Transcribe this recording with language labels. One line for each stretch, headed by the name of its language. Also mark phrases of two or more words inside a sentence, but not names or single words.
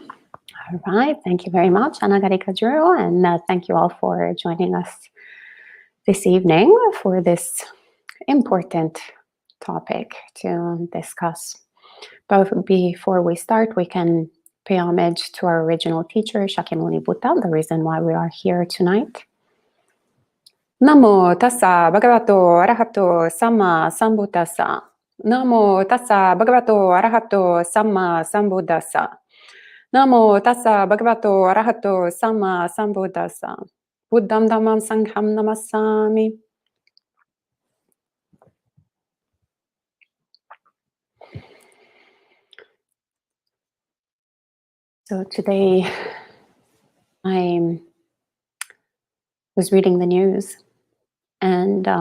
English: All right, thank you very much, Anagarika Juro, and thank you all for joining us this evening for this important topic to discuss. But before we start, we can pay homage to our original teacher, Shakyamuni Buddha, the reason why we are here tonight.
Pali: Namo tassa bhagavato arahato samma sambuddhassa. Namo tassa bhagavato arahato samma sambuddhassa. Namo tassa bhagavato arahato samma sambuddhassa. Buddham dhammam sangham namassami.
English: So today I was reading the news and